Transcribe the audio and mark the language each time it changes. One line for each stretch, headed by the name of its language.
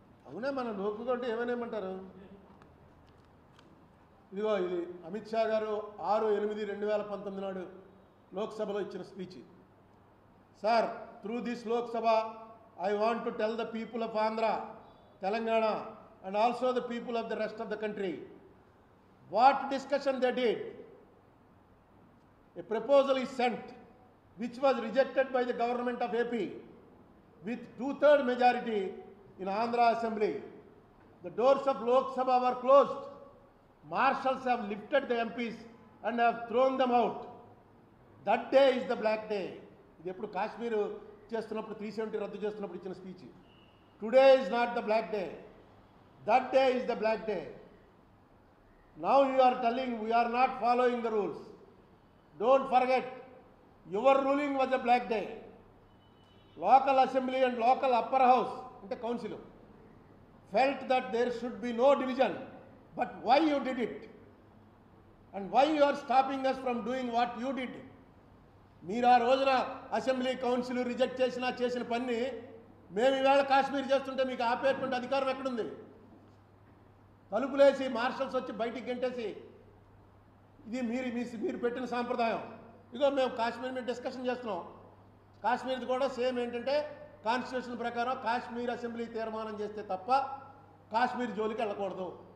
Telugu: అవునే, మనం నోకుకుంటే ఏమనేమంటారు? ఇదిగో ఇది అమిత్ షా గారు 6/8/2019 నాడు లోక్సభలో ఇచ్చిన speech.
English: Sir, through this Lok Sabha I want to tell the people of Andhra, Telangana and also the people of the rest of the country what discussion they did. A proposal is sent which was rejected by the government of AP with 2/3 majority in Andhra Assembly. The doors of Lok Sabha were closed. Marshals have lifted the MPs and have thrown them out. That day is the black day.
Telugu: ఇది ఎప్పుడు కాశ్మీర్ చేస్తున్నప్పుడు 370 రద్దు చేస్తున్నప్పుడు ఇచ్చిన speech.
English: Today is not the black day. That day is the black day. Now you are telling we are not following the rules. Don't forget, your ruling was a black day. Local assembly and local upper house, the council, felt that there should be no division. But why you did it? And why you are stopping us from doing what you did?
Telugu: మీరు ఆ రోజున assembly council reject చేసిన పని మేము ఈవేళ కాశ్మీర్ చేస్తుంటే మీకు ఆపేటువంటి అధికారం ఎక్కడుంది? తలుపులేసి మార్షల్స్ వచ్చి బయటికి గెంటేసి ఇది మీరు పెట్టిన సాంప్రదాయం. ఇదిగో మేము కాశ్మీర్ మీద డిస్కషన్ చేస్తున్నాం. కాశ్మీర్ది కూడా సేమ్ ఏంటంటే కాన్స్టిట్యూషన్ ప్రకారం కాశ్మీర్ అసెంబ్లీ తీర్మానం చేస్తే తప్ప కాశ్మీర్ జోలికి వెళ్ళకూడదు.